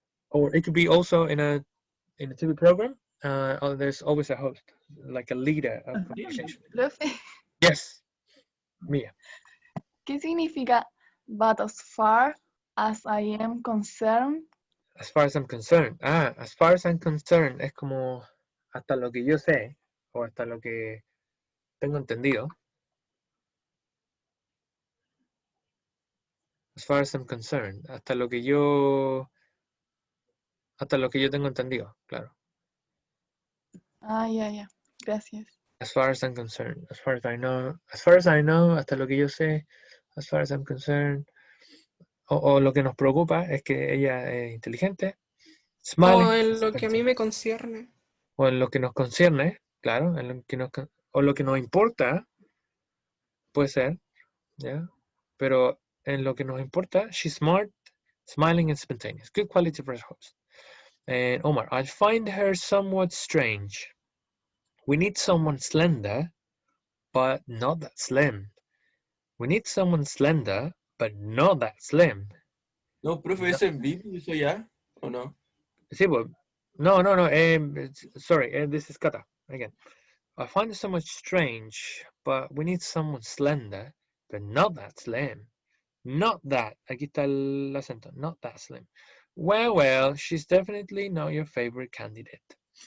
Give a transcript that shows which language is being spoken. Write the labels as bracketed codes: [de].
[en] Or it could be also in a TV program. There's always a host, like a leader of communication. [es] Profe, [en] Yes, Mia. [es] ¿qué significa [en] but as far as I am concerned? As far as I'm concerned. As far as I'm concerned [es] es como hasta lo que yo sé o hasta lo que tengo entendido. [en] As far as I'm concerned, [es] hasta lo que yo tengo entendido, claro. Ya. Gracias. [en] As far as I'm concerned, as far as I know, [es] hasta lo que yo sé, [en] as far as I'm concerned. [es] O lo que nos preocupa es que ella es inteligente. [en] Smiling, [es] O en lo que a mí me concierne. o en lo que nos concierne, claro, o lo que nos importa, puede ser, ¿ya? Pero en lo que nos importa, [en] she's smart, smiling and spontaneous. Good quality for a host. And Omar, I find her somewhat strange. We need someone slender, but not that slim. We need someone slender, but not that slim. [es] No, profe, ¿ese es VIP y eso ya? ¿O no? [en] Sí, well, no. Sorry, this is Kata again. I find it so much strange, but we need someone slender, but not that slim. Not that. [es] Aquí está el acento. [en] Not that slim. Well, she's definitely not your favorite candidate.